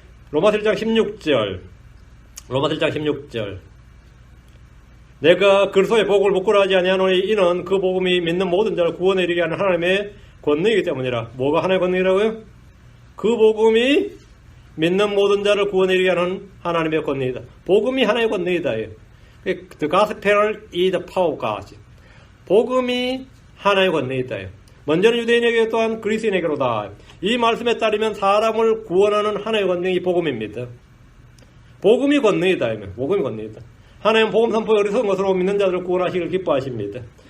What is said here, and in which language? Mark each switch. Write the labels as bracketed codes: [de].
[ko] 로마서 1장 16절 내가 그리스도의 복을 부끄러워하지 아니하노니 이는 그 복음이 믿는 모든 자를 구원에 이르게 하는 하나님의 권능이기 때문이라. 뭐가 하나님의 권능이라고요? 그 복음이 믿는 모든 자를 구원에 이르게 하는 하나님의 권능이다. 복음이 하나님의 권능이다. [en] The gospel is the power of God. [ko] 복음이 하나의 권능이다. 먼저는 유대인에게 또한 그리스인에게로다. 이 말씀에 따르면 사람을 구원하는 하나의 권능이 복음입니다. 복음이 권능이다. 복음이 권능이다. 하나님은 복음 선포에 어리석은 것으로 믿는 자들을 구원하시길 기뻐하십니다.